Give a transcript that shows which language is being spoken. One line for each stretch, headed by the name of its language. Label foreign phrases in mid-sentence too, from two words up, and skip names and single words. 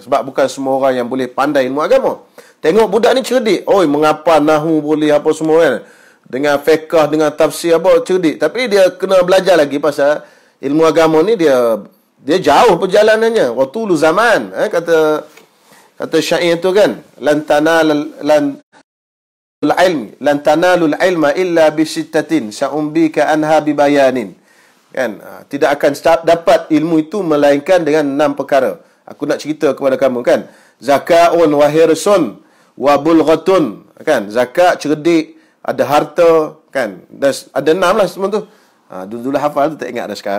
Malay: Sebab bukan semua orang yang boleh pandai ilmu agama. Tengok budak ni cerdik. Mengapa nahu boleh apa semua kan. Dengan fiqh, dengan tafsir apa, cerdik. Tapi dia kena belajar lagi pasal ilmu agama ni dia jauh perjalanannya.
Arabic: Watulu zaman.
Malay: Kata syair tu kan.
Arabic: Lan tanalul ilma illa bisittatin sa'umbika anha bibayanin.
Malay: Kan? Tidak akan dapat ilmu itu melainkan dengan 6 perkara. Aku nak cerita kepada kamu kan.
Arabic: Zaka'un wa hirsun wa bulghatun.
Malay: Kan? Zakat, cerdik, ada harta, kan? Dan ada 6 lah semua tu. Dulu hafal tu tak ingat dah sekarang.